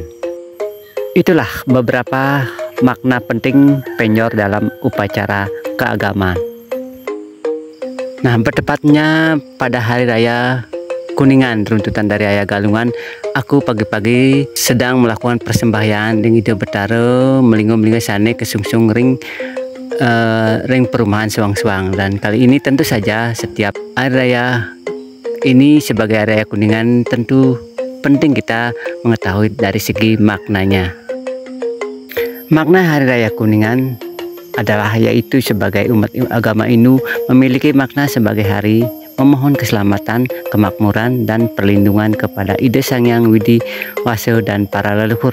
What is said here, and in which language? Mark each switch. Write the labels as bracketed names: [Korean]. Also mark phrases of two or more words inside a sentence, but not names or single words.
[Indonesian] Itulah beberapa makna penting penyor dalam upacara keagamaan. Nah, bertepatnya pada Hari Raya Kuningan, runtutan dari Raya Galungan, aku pagi-pagi sedang melakukan persembahyaan dengan Ide Betara [Balinese] melinggo-melinggo sane kesungsung ring perumahan Suang-Suang. [Indonesian] Dan kali ini tentu saja setiap hari raya ini sebagai Hari Raya Kuningan tentu penting kita mengetahui dari segi maknanya. Makna Hari Raya Kuningan adalah yaitu sebagai umat agama Hindu memiliki makna sebagai hari memohon keselamatan, kemakmuran, dan perlindungan kepada Ide Sang Hyang Widi Wasa dan para leluhur.